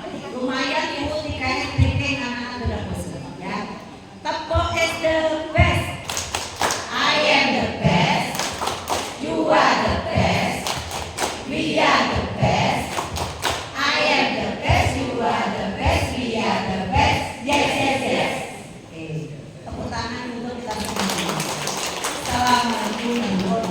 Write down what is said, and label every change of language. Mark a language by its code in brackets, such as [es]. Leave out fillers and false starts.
[id] Lumayan ibu dikasih briefing anak-anak sudah bosan ya. [en] Tepuk is the best. I am the best, you are the best, we are the best. I am the best, you are the best, we are the best. Yes. [id] Oke. Tepuk tangan untuk kita semua. Assalamualaikum.